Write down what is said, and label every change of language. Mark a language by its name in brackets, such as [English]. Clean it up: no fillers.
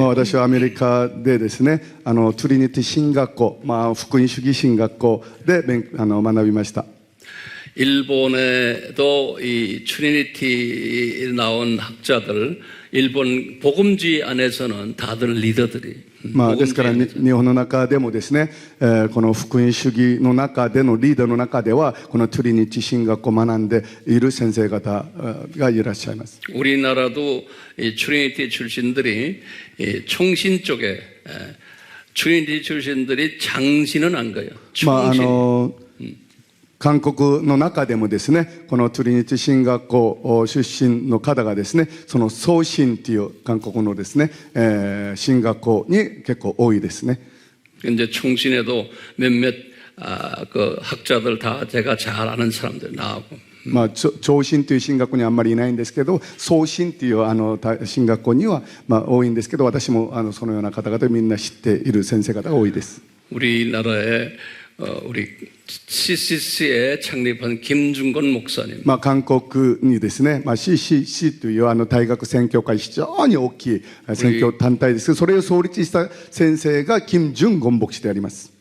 [Japanese] 私はアメリカでですね、トゥリニティ神学校、福音主義神学校で学びました。 [Korean] 일본에도 이 트리니티 나온 학자들, 일본 복음주의 안에서는 다들 리더들이. [Japanese] ですから日本の中でもですね、この福音主義の中でのリーダーの中ではこのトゥリニティ神学を学んでいる先生方がいらっしゃいます。 [Korean] 우리나라도 이 트리니티 출신들이 이 총신 쪽에 트리니티 출신들이 장신은 안 가요. 총신. [Japanese] 韓国の中でもですね、このトゥリニティ神学校出身の方がですね、その創新という韓国のですね、神学校に結構多いですね。 [Korean] 이제 총신에도 몇몇 그 학자들 다 제가 잘 아는 사람들 나오고. [Japanese] 長神という神学校にはあんまりいないんですけど、創新という神学校には多いんですけど、私もそのような方々みんな知っている先生方が多いです。 [Korean] 우리나라에 우리 CCC에 창립한 김중건 목사님. [Japanese] 韓国にですね、CCC という大学宣教会非常に大きい宣教団体ですけど、それを創立した先生が金正権牧師であります。